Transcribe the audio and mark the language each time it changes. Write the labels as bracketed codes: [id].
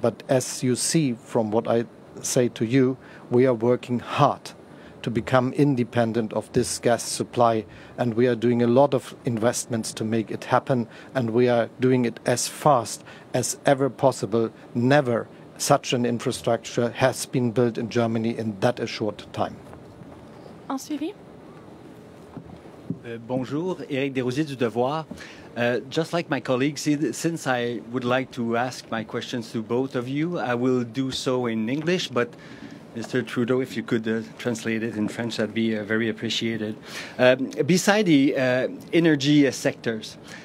[en] But as you see from what I say to you, we are working hard to become independent of this gas supply, and we are doing a lot of investments to make it happen, and we are doing it as fast as ever possible. Never such an infrastructure has been built in Germany in that a short time. [fr] En suivi. Bonjour, Éric Desrosiers du Devoir. [en] Just like my colleagues, since I would like to ask my questions to both of you, I will do so in English, but Mr. Trudeau, if you could translate it in French, that'd be very appreciated. Beside the energy sectors,